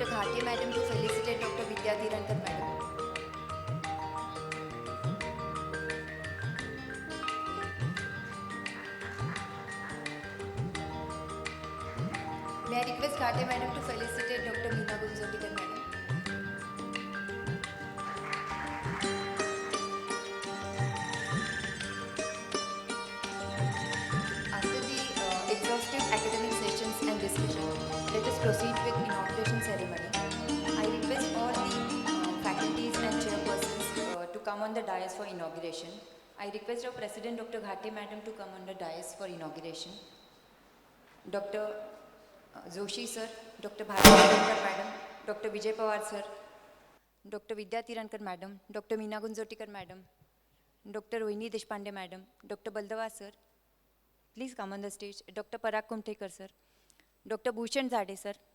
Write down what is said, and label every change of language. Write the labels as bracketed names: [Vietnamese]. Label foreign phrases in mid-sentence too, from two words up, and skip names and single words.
[English] Ghate Madam to felicitate Dr. Vidya Dhirankar Madam. May I request Ghate Madam to felicitate Dr. Meena Gunzotikar Madam. After the exhaustive academic sessions and discussion, let us proceed with inauguration ceremony. I request all the faculties and chairpersons to come on the dais for inauguration. I request our President Dr. Ghate Madam to come on the dais for inauguration. Dr. Joshi sir, Dr. Bharati Dhirankar Madam, Dr. Vijay Pawar sir, Dr. Vidya Dhirankar Madam, Dr. Meena Gunzotikar Madam, Dr. Rohini Deshpande Madam, Dr. Baldava sir, please come on the stage. Dr. Parag Kumthekar sir, Dr. Bhushan Zade sir,